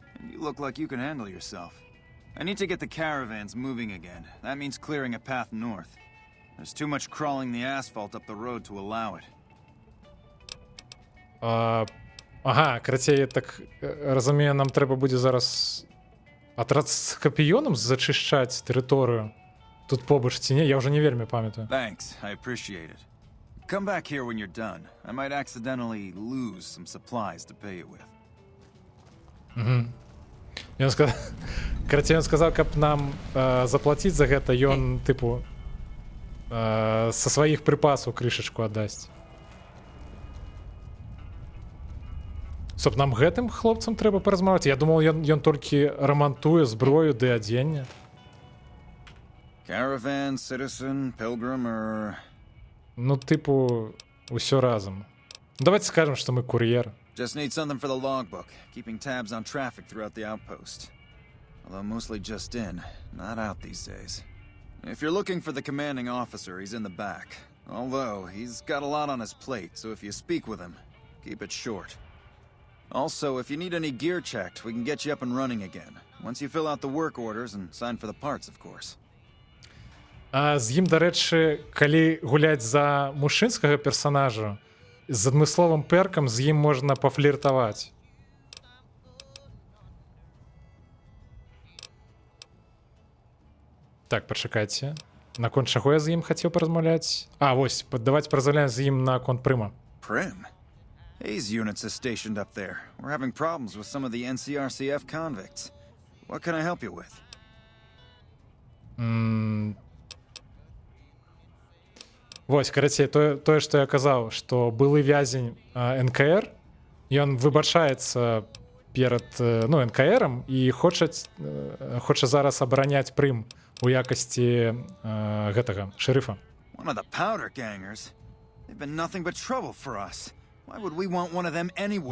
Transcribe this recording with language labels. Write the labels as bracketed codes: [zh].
[en] You look like you can handle yourself. I need to get the caravans moving again. That means clearing a path north. There's too much crawling the asphalt up the road to allow it. [be] Ага, карацей, так разумею, нам трэба будзе зараз атрад з Скорпіёнам зачышчаць тэрыторыю. Тут побач ці не, я ўжо не вельмі памятаю. [en] Thanks, I appreciate it. Come back here when you're done. I might accidentally lose some supplies to pay you with. [be] Ён сказаў, карацей, ён сказаў, каб нам заплаціць за гэта, ён, тыпу, са сваіх прыпасаў крышачку аддасць. Стоп, нам гэтым хлопцам трэба паразмаўляць? Я думаў, ён толькі рамантуе зброю ды адзенне. [en] Caravan, citizen, pilgrim, or... [be] Ну, тыпу, усё разам. Давайте скажем, што мы кур'ер. [en] Just need something for the logbook, keeping tabs on traffic throughout the outpost. Although mostly just in, not out these days. If you're looking for the commanding officer, he's in the back. Although, he's got a lot on his plate, so if you speak with him, keep it short. Also, if you need any gear checked, we can get you up and running again. Once you fill out the work orders and sign for the parts, of course. [be] А з ім, дарэчы, калі гуляць за мужчынскага персанажа, з адмысловым перкам з ім можна пафліртаваць. Так, пачакайце. Наконт чаго я з ім хацеў паразмаўляць? А, вось, давайте паразмаўляем з ім на конт Прыма. [en] Prim? Hayes units is stationed up there. We're having problems with some of the NCRCF convicts. What can I help you with? [be] Вось, карацей, тое, што я казаў, што былы вязень НКР, ён выбачаецца перад НКРам і хоча зараз абараняць Прым у якасці гэтага шэрыфа. [en] One of the powder gangers. They've been nothing but trouble for us. Why would we want one of them anywhere